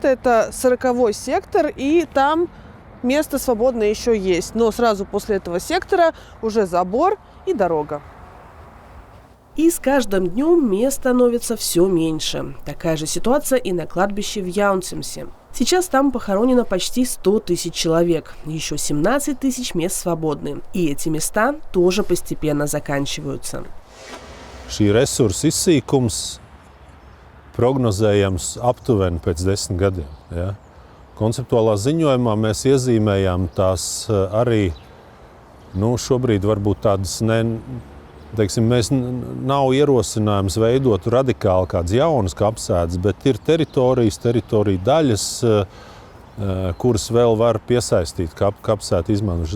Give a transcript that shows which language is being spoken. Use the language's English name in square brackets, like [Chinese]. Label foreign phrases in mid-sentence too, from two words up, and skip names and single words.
[Russian] Это 40-й сектор, и там место свободное еще есть, но сразу после этого сектора уже забор и дорога. И с каждым днем мест становится все меньше. Такая же ситуация и на кладбище в Яунцемсе. Сейчас там похоронено почти 100 тысяч человек. Еще 17 тысяч мест свободны. И эти места тоже постепенно заканчиваются. [Latvian] Šī resursa izsīkums prognozējams aptuveni pēc 10 gadiem. Ja? Konceptuālā ziņojumā mēs iezīmējām tās arī, šobrīd varbūt tādas mēs nav ierosinājums veidot radikāli kādas jaunas kapsētas, bet ir teritoriju daļas, kuras vēl var piesaistīt kapsētu izmantošanu.